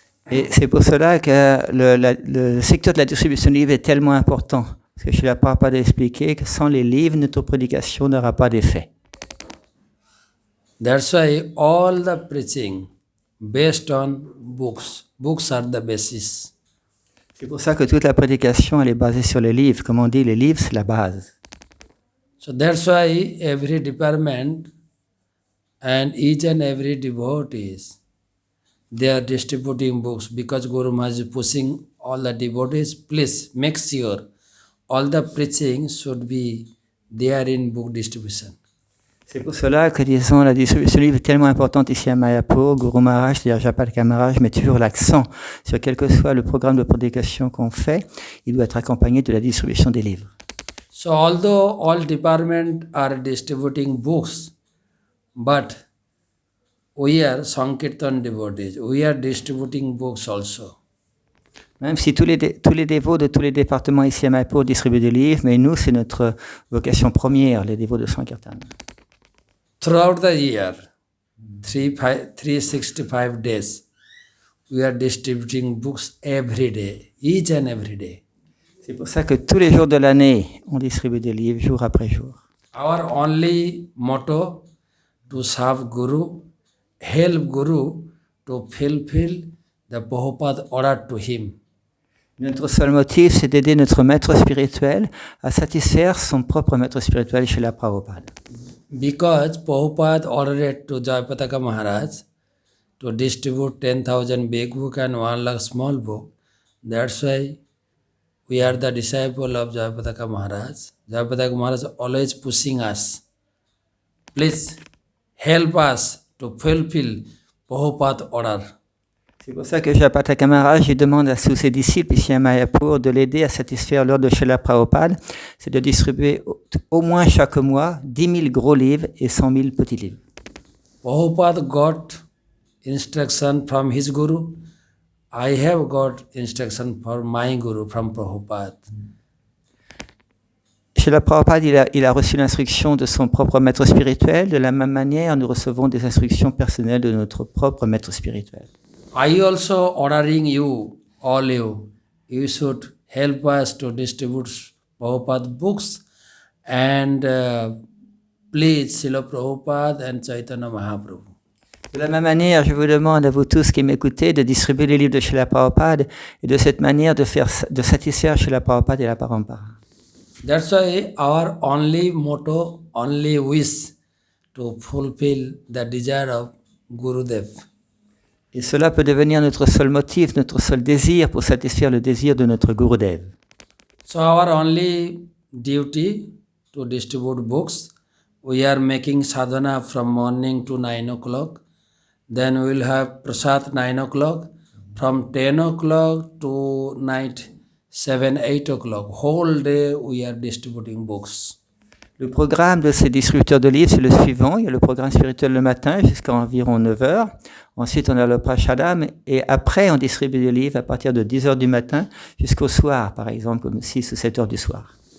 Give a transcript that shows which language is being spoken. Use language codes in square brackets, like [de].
[fr] Et c'est pour cela que le secteur de la distribution des livres est tellement important. Parce que Srila Prabhupada a expliqué que sans les livres, notre prédication n'aura pas d'effet. [en] That's why all the preaching based on books. Books are the basis. [fr] C'est pour ça que toute la prédication elle est basée sur les livres. Comme on dit, les livres c'est la base. [en] So that's why every department and each and every devotees, they are distributing books, because Guru Maharaj is pushing all the devotees, please make sure all the preaching should be there in book distribution. [fr] C'est pour cela que, la distribution des livres est tellement importante ici à Mayapur. Guru Maharaj, c'est-à-dire Japataka Maharaj, met toujours l'accent sur quel que soit le programme de prédication qu'on fait, il doit être accompagné de la distribution des livres. [en] So although all departments are distributing books, but we are Sankirtan devotees, we are distributing books also. [fr] Même si tous les dévots de tous les départements ici à Mayapur distribuent des livres, mais nous, c'est notre vocation première, les dévots de Sankirtan. [en] throughout the year, 365 days, we are distributing books every day, each and every day. [fr] C'est pour ça que tous les jours de l'année, on distribue des livres jour après jour. [en] Our only motto to serve Guru, help Guru to fulfill the Prabhupada order to him. [fr] Notre seul motif, c'est d'aider notre maître spirituel à satisfaire son propre maître spirituel chez la Prabhupada. [en] Because Prabhupada ordered to Jayapataka Maharaj to distribute 10,000 big book and 1 lakh small book. That's why we are the disciple of Jayapataka Maharaj. Jayapataka Maharaj always pushing us. Please help us to fulfill Prabhupada order. [fr] C'est pour ça que Jayapataka Maharaj demande à tous ses disciples ici à Mayapur de l'aider à satisfaire l'ordre de Srila Prabhupada, c'est de distribuer au moins chaque mois 10 000 gros livres et 100 000 petits livres. [en] Prabhupada got instruction from his Guru. I have got instruction from my Guru, from Prabhupada. [fr] Srila Prabhupada, il a reçu l'instruction de son propre maître spirituel. De la même manière, nous recevons des instructions personnelles de notre propre maître spirituel. [en] I also ordering you, all you should help us to distribute Prabhupada books and please Srila Prabhupada and Chaitanya Mahaprabhu. [fr] De la même manière, je vous demande à vous tous qui m'écoutez de distribuer les livres de Srila Prabhupada et de cette manière de satisfaire Srila Prabhupada et la Parampara. [en] That's why our only motto, only wish to fulfill the desire of Gurudev. [fr] Et cela peut devenir notre seul motif, notre seul désir pour satisfaire le désir de notre Gurudev. [en] So our only duty to distribute books. We are making sadhana from morning to 9 o'clock. Then we will have prasad 9 o'clock. From 10 o'clock to night 7, 8 o'clock. Whole day we are distributing books. [fr] Le programme de ces distributeurs de livres, c'est le suivant. Il y a le programme spirituel le matin jusqu'à environ 9 heures. Ensuite, on a le prashadam. Et après, on distribue des livres à partir de 10 heures du matin jusqu'au soir, par exemple, comme 6 ou 7 heures du soir.